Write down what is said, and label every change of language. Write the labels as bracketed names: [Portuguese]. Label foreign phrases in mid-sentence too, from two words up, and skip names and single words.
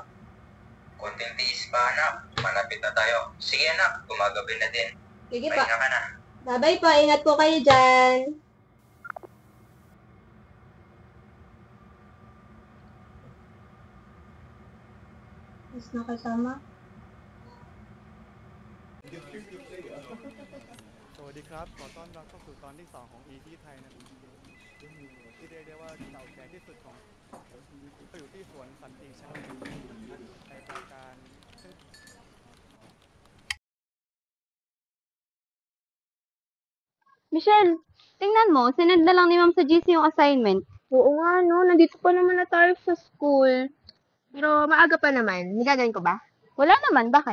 [Filipino] Konting tiis pa, anak. Malapit na tayo. Sige, anak. Gumagabi na din. Sige pa. Pahinga ka na. Bye-bye pa. Ingat po kayo dyan. Mas nakasama. [Thai] สวัสดีครับ ขอต้อนรับเข้าสู่ตอนที่ 2 ของ E ที่ไทยนะที่เรียกได้ว่าเก่าแก่ที่สุดของอยู่ที่สวนสันติชัยในปราการ [Filipino] Michelle, tingnan mo, sinend na lang ni Ma'am sa GC yung assignment. Oo nga, no. Nandito pa naman na tayo sa school. Pero maaga pa naman. Nagagawin ko ba? Wala naman, bakit?